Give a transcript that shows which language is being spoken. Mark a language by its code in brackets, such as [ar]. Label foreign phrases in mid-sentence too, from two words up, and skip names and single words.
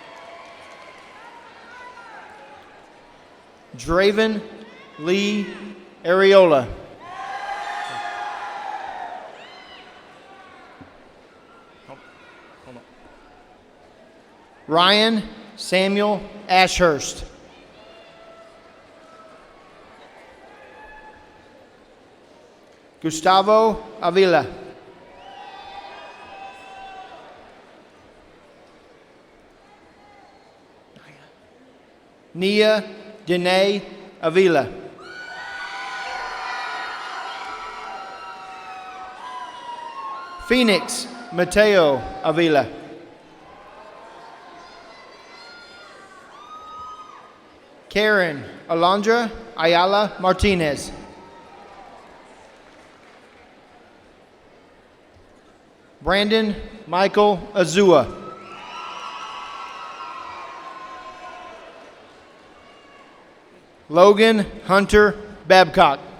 [en] Draven Lee Areola. Ryan Samuel Ashurst. Gustavo Avila. Nia Dene Avila. Phoenix Mateo Avila. Karen Alondra Ayala Martinez. Brandon Michael Azua. Logan Hunter Babcock.